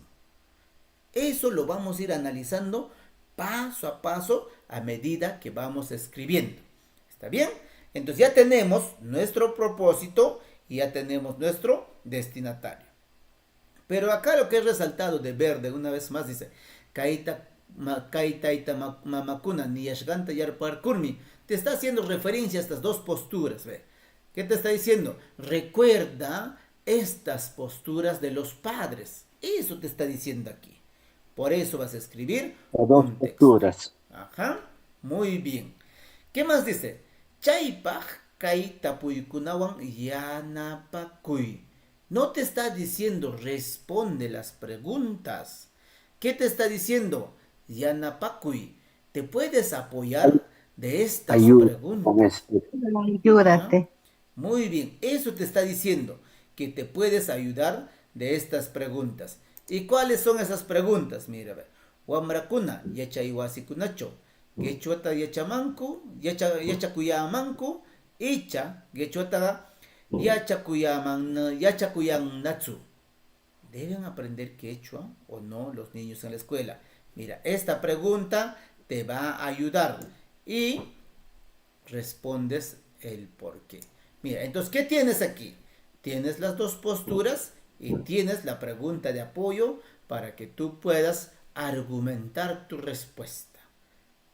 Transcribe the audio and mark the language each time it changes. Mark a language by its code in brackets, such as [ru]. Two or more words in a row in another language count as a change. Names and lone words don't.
[es] Eso lo vamos a ir analizando paso a paso a medida que vamos escribiendo. ¿Está bien? Entonces ya tenemos nuestro propósito y ya tenemos nuestro destinatario. Pero acá lo que es resaltado de verde, una vez más dice, [qu] Kaita mamakuna niyashganta yarparkurmi. [es] Te está haciendo referencia a estas 2 posturas. ¿Ve? ¿Qué te está diciendo? Recuerda estas posturas de los padres. Eso te está diciendo aquí. Por eso vas a escribir dos posturas. Muy bien. ¿Qué más dice? [qu] Chaypaj kay tapuykunawan yanapakuy. [es] No te está diciendo responde las preguntas. ¿Qué te está diciendo? Yanapakuy. Te puedes apoyar de estas preguntas. Ayúdate. Muy bien, eso te está diciendo, que te puedes ayudar de estas preguntas. ¿Y cuáles son esas preguntas? Mira, a ver. [qu] Wamrakuna, yachayhuasikunacho, gechuata yachamanku, yachakuyamanku, icha, gechuata yachakuyanatsu. [es] ¿Deben aprender quechua o no los niños en la escuela? Mira, esta pregunta te va a ayudar y respondes el por qué. Mira, entonces, ¿qué tienes aquí? Tienes las 2 posturas y tienes la pregunta de apoyo para que tú puedas argumentar tu respuesta.